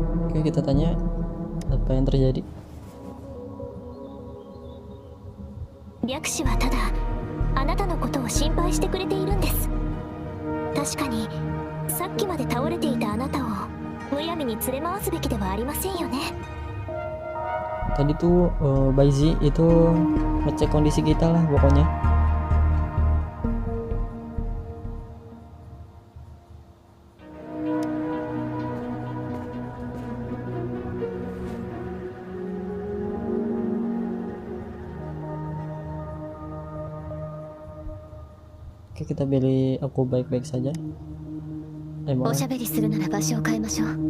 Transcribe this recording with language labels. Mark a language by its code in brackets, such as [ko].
[id] Oke, kita tanya apa yang terjadi. [ja] 白紙はただあなたのことを心配してくれているんです。確かにさっきまで倒れていたあなたをむやみに連れ回すべきではありませんよね。 [id] Tadi tuh Baizi itu ngecek kondisi kita lah pokoknya. Oke, kita pilih aku baik-baik saja. [ja] おしゃべりするなら場所を変えましょう。